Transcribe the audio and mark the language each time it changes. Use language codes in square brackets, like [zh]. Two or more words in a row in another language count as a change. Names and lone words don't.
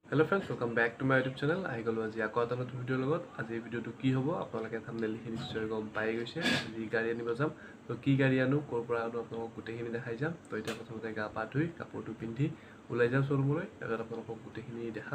[en] Hello friends, welcome back to my YouTube channel. [as] আহি গ'লোঁ আজি আকৌ এটা নতুন ভিডিওৰ লগত। আজি এই ভিডিওটো কি হ'ব আপোনালোকে থাম্বনেল দেখি নিশ্চয় গম পাই গৈছে। আজি গাড়ী আনিব যাম। তো কি গাড়ী আনো, ক'ৰ পৰা আনো আপোনালোকক গোটেইখিনি দেখাই যাম। তো এতিয়া প্ৰথমতে গা পা ধুই কাপোৰটো পিন্ধি ওলাই যাম শ্ব'ৰুমলৈ। তাৰপিছত আপোনালোকক গোটেইখিনি দেখাম।